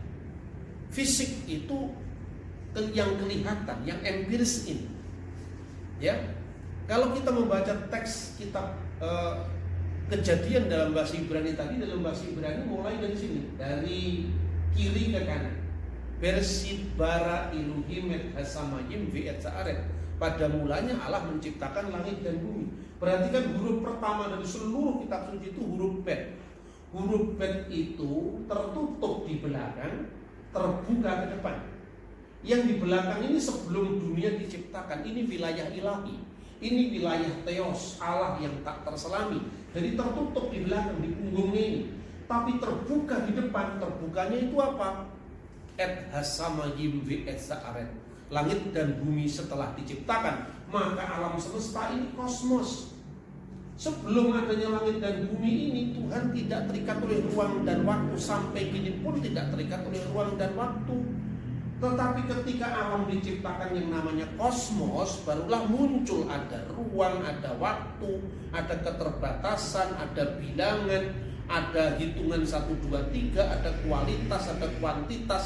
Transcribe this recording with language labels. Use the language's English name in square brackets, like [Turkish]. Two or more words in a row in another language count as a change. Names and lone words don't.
[Indonesian] Fisik itu yang kelihatan, yang empiris ini. Ya, kalau kita membaca teks kitab Kejadian dalam bahasa Ibrani tadi, dalam bahasa Ibrani mulai dari sini, dari kiri ke kanan. [Hebrew] בראשית ברא אלוהים את השמים ואת הארץ. [Indonesian] Pada mulanya Allah menciptakan langit dan bumi. Perhatikan huruf pertama dari seluruh kitab suci itu huruf bet. Huruf bet itu tertutup di belakang, terbuka ke depan. Yang di belakang ini sebelum dunia diciptakan, ini wilayah ilahi. Ini wilayah theos, Allah yang tak terselami. Jadi tertutup di belakang, di punggungnya ini. Tapi terbuka di depan. Terbukanya itu apa? [Hebrew] את השמים ואת הארץ. [Indonesian] Langit dan bumi setelah diciptakan, maka alam semesta ini kosmos. Sebelum adanya langit dan bumi ini, Tuhan tidak terikat oleh ruang dan waktu. Sampai kini pun tidak terikat oleh ruang dan waktu. Tetapi ketika alam diciptakan yang namanya kosmos, barulah muncul ada ruang, ada waktu, ada keterbatasan, ada bilangan, ada hitungan 1, 2, 3, ada kualitas, ada kuantitas.